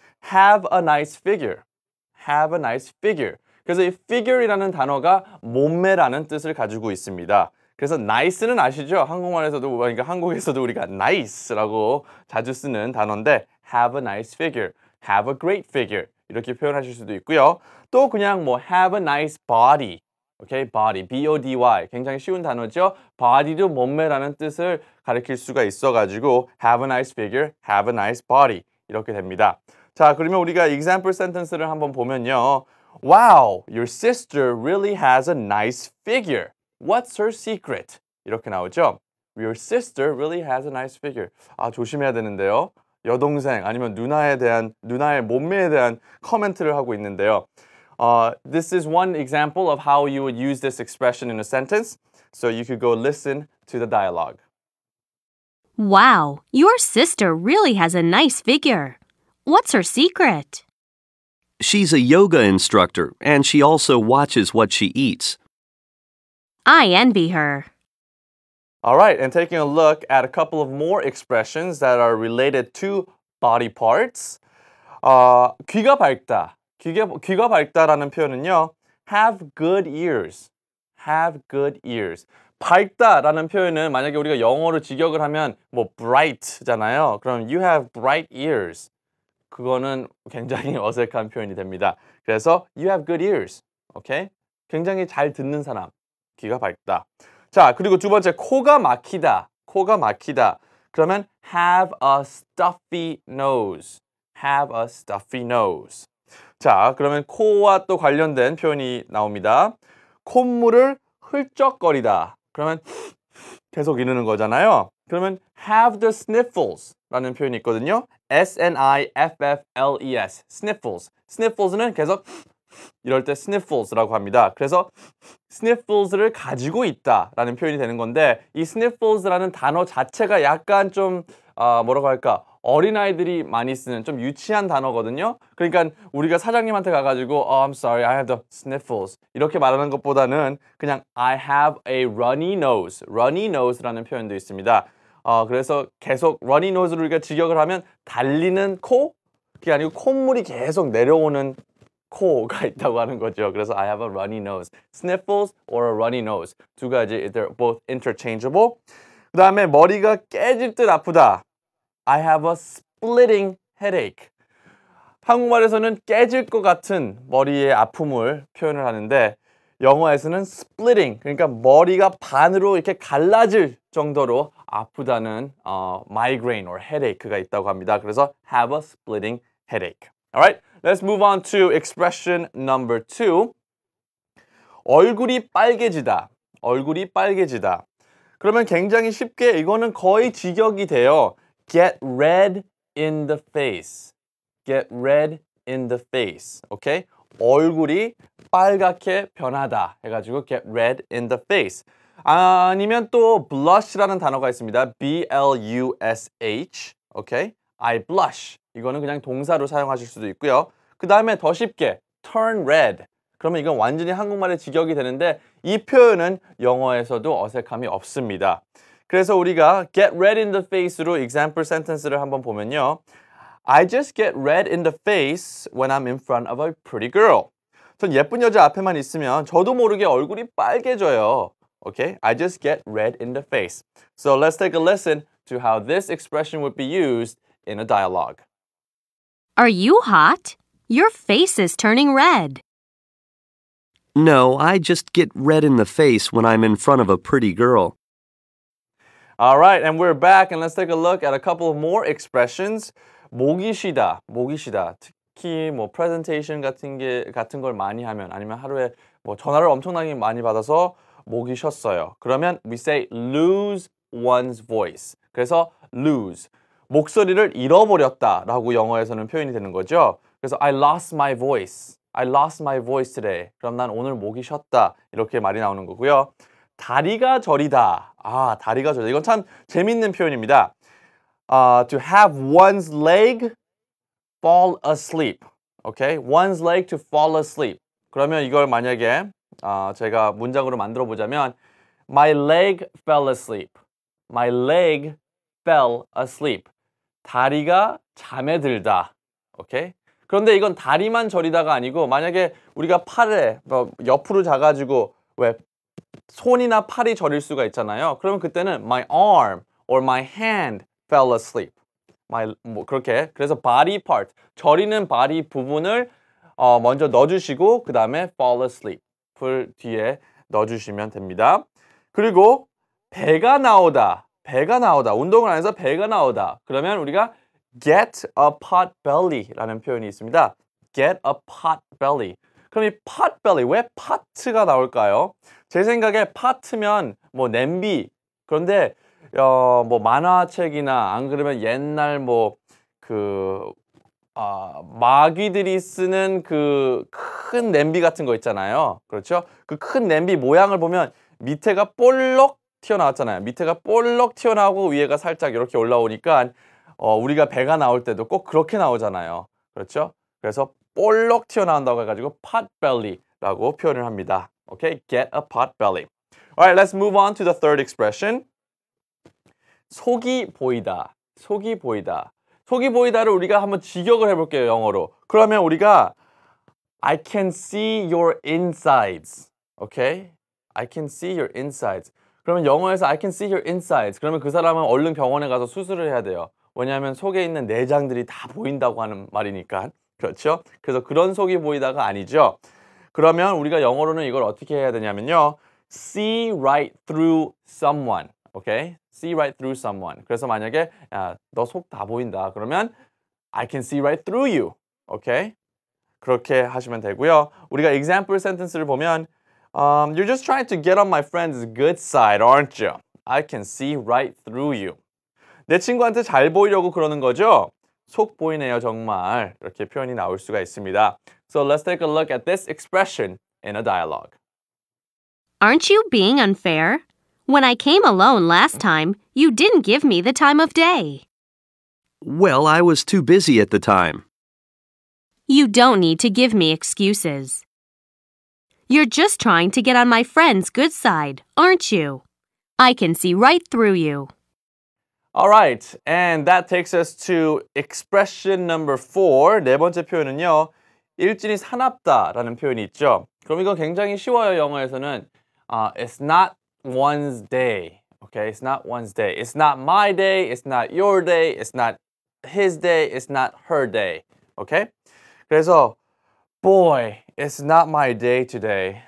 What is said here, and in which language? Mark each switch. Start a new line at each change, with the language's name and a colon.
English: Have a nice figure. Have a nice figure.
Korean: 그래서 이 figure이라는 단어가 몸매라는 뜻을 가지고 있습니다. 그래서 nice는 아시죠? 한국말에서도 그러니까 한국에서도 우리가 nice라고 자주 쓰는 단어인데
English: have a nice figure, have a great figure
Korean: 이렇게 표현하실 수도 있고요.
English: 또 그냥 have a nice body, okay?
Korean: body, B-O-D-Y 굉장히 쉬운 단어죠. body도 몸매라는 뜻을 가리킬 수가 있어가지고
English: have a nice figure, have a nice body
Korean: 이렇게 됩니다. 자, 그러면 우리가 example sentence를 한번 보면요.
English: Wow, your sister really has a nice figure. What's her secret?
Korean: 이렇게 나오죠.
English: Your sister really has a nice figure.
Korean: 조심해야 되는데요. 여동생 아니면 누나의 몸매에 대한 코멘트를 하고 있는데요.
English: This is one example of how you would use this expression in a sentence. So you could go listen to the dialogue. Wow, your sister really has a nice figure. What's her secret? She's a yoga instructor, and she also watches what she eats. I envy her. All right, and taking a look at a couple of more expressions that are related to body parts.
Korean: 귀가 밝다. 귀가 밝다라는 표현은요.
English: Have good ears. Have good ears.
Korean: 밝다라는 표현은 만약에 우리가 영어로 직역을 하면 bright잖아요.
English: 그럼 you have bright ears.
Korean: 그거는 굉장히 어색한 표현이 됩니다.
English: 그래서 you have good ears.
Korean: 오케이? 굉장히 잘 듣는 사람. 귀가 밝다. 자, 그리고 두 번째 코가 막히다. 코가 막히다.
English: 그러면 have a stuffy nose. have a stuffy nose.
Korean: 자, 그러면 코와 또 관련된 표현이 나옵니다. 콧물을 흘쩍거리다. 그러면 계속 이르는 거잖아요. 그러면
English: have the sniffles
Korean: 라는 표현이 있거든요. S-N-I-F-F-L-E-S. sniffles. sniffles는 계속 이럴 때 sniffles라고 합니다. 그래서 sniffles를 가지고 있다라는 표현이 되는 건데 이 sniffles라는 단어 자체가 약간 좀 뭐라고 할까? 어린아이들이 많이 쓰는 좀 유치한 단어거든요. 그러니까 우리가 사장님한테 가가지고
English: I'm sorry, I have the sniffles
Korean: 이렇게 말하는 것보다는 그냥
English: I have a runny nose.
Korean: runny nose라는 표현도 있습니다. 그래서 계속 runny nose를 우리가 직역을 하면 달리는 코? 그게 아니고 콧물이 계속 내려오는 코가 있다고 하는 거죠.
English: 그래서 I have a runny nose. Sniffles or a runny nose.
Korean: 두 가지,
English: they're both interchangeable.
Korean: 그 다음에 머리가 깨질 듯 아프다.
English: I have a splitting headache.
Korean: 한국말에서는 깨질 것 같은 머리의 아픔을 표현을 하는데 영어에서는 splitting, 그러니까 머리가 반으로 이렇게 갈라질 정도로 아프다는 migraine or headache가 있다고 합니다.
English: 그래서 have a splitting headache. Alright, let's move on to expression number 2.
Korean: 얼굴이 빨개지다. 얼굴이 빨개지다. 그러면 굉장히 쉽게 이거는 거의 직역이 돼요.
English: Get red in the face. Get red in the face. Okay?
Korean: 얼굴이 빨갛게 변하다 해가지고
English: get red in the face.
Korean: 아니면 또 blush라는 단어가 있습니다.
English: B-L-U-S-H. Okay? I blush.
Korean: 이거는 그냥 동사로 사용하실 수도 있고요. 그 다음에 더 쉽게 turn red. 그러면 이건 완전히 한국말에 직역이 되는데 이 표현은 영어에서도 어색함이 없습니다. 그래서 우리가
English: get red in the face
Korean: 로 example sentence를 한번 보면요.
English: I just get red in the face when I'm in front of a pretty girl.
Korean: 전 예쁜 여자 앞에만 있으면 저도 모르게 얼굴이 빨개져요.
English: Okay? I just get red in the face. So let's take a listen to how this expression would be used in a dialogue. Are you hot? Your face is turning red. No, I just get red in the face when I'm in front of a pretty girl. All right, and we're back, and let's take a look at a couple of more expressions.
Korean: 목이 쉬다, 목이 쉬다. 특히 뭐 presentation 같은 걸 많이 하면 아니면 하루에 뭐 전화를 엄청나게 많이 받아서 목이 쉬었어요.
English: 그러면 we say lose one's voice.
Korean: 그래서 lose. 목소리를 잃어버렸다라고 영어에서는 표현이 되는 거죠.
English: 그래서 I lost my voice. I lost my voice today.
Korean: 그럼 난 오늘 목이 쉬었다. 이렇게 말이 나오는 거고요. 다리가 저리다. 다리가 저리다. 이건 참 재밌는 표현입니다.
English: To have one's leg fall asleep. Okay? One's leg to fall asleep.
Korean: 그러면 이걸 만약에 제가 문장으로 만들어 보자면
English: My leg fell asleep. My leg fell asleep.
Korean: 다리가 잠에 들다.
English: 오케이?
Korean: 그런데 이건 다리만 저리다가 아니고 만약에 우리가 팔에 옆으로 자가지고 왜 손이나 팔이 저릴 수가 있잖아요. 그러면 그때는
English: my arm or my hand fell asleep.
Korean: 뭐 그렇게 그래서 body part 저리는 body 부분을 먼저 넣어주시고 그 다음에 fall asleep을 뒤에 넣어주시면 됩니다. 그리고 배가 나오다. 운동을 안 해서 배가 나오다. 그러면 우리가
English: get a pot belly
Korean: 라는 표현이 있습니다.
English: get a pot belly.
Korean: 그럼 이
English: pot belly
Korean: 왜 pot가 나올까요? 제 생각에 pot면 뭐 냄비. 그런데 뭐 만화책이나 안 그러면 옛날 뭐 마귀들이 쓰는 그 큰 냄비 같은 거 있잖아요. 그렇죠? 그 큰 냄비 모양을 보면 밑에가 볼록 튀어나왔잖아요. 밑에가 볼록 튀어나오고 위에가 살짝 이렇게 올라오니까 우리가 배가 나올 때도 꼭 그렇게 나오잖아요. 그렇죠? 그래서 볼록 튀어나온다고 해가지고 pot belly라고 표현을 합니다.
English: Okay? Get a pot belly. Alright, let's move on to the third expression.
Korean: 속이 보이다. 속이 보이다. 속이 보이다를 우리가 한번 직역을 해볼게요. 영어로. 그러면 우리가
English: I can see your insides. Okay? I can see your insides.
Korean: 그러면 영어에서
English: I can see your insides.
Korean: 그러면 그 사람은 얼른 병원에 가서 수술을 해야 돼요. 왜냐하면 속에 있는 내장들이 다 보인다고 하는 말이니까. 그렇죠? 그래서 그런 속이 보이다가 아니죠. 그러면 우리가 영어로는 이걸 어떻게 해야 되냐면요.
English: See right through someone. Okay? See right through someone.
Korean: 그래서 만약에 너 속 다 보인다.
English: 그러면 I can see right through you.
Korean: Okay? 그렇게 하시면 되고요. 우리가 example sentence를 보면
English: You're just trying to get on my friend's good side, aren't you? I can see right through you.
Korean: 내 친구한테 잘 보이려고 그러는 거죠? 속 보이네요, 정말. 이렇게 표현이 나올 수가 있습니다.
English: So let's take a look at this expression in a dialogue. Aren't you being unfair? When I came alone last time, you didn't give me the time of day. Well, I was too busy at the time. You don't need to give me excuses. You're just trying to get on my friend's good side, aren't you? I can see right through you. All right, and that takes us to expression number 4.
Korean: 네 번째 표현은요. 일진이 사납다라는 표현이 있죠. 그럼 이거 굉장히 쉬워요.
English: 영어에서는 it's not one's day. Okay, it's not one's day. It's not my day. It's not your day. It's not his day. It's not her day. Okay? 그래서 boy, it's not my day today.